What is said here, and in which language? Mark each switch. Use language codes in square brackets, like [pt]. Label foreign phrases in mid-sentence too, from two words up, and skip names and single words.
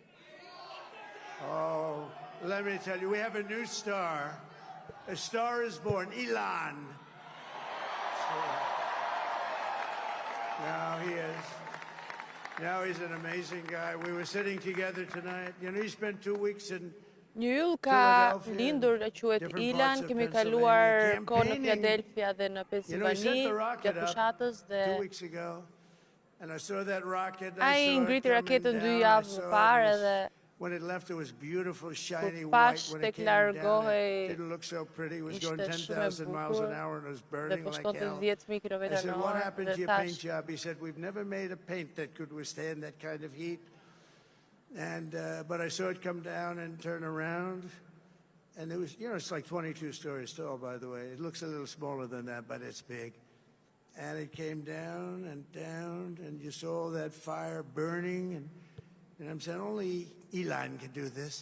[en] Oh, let me tell you, we have a new star. A star is born, Elon. Now he is. Now he's an amazing guy. We were sitting together tonight. You know, he spent 2 weeks in [sq] Një yll ka lindur e quhet Elon, kemi kaluar kohë në Philadelphia dhe në Pennsylvania gjatë fushatës dhe ai ngriti raketën 2 javë më parë dhe kur pash tek largojë ishte shumë e bukur dhe po shkonte 10,000 km/orë dhe thash [en] but I saw it come down and turn around, and it was, you know, it's like 22 stories tall, by the way. It looks a little smaller than that, but it's big. And it came down, and you saw all that fire burning, and I'm saying, only Elon can do this.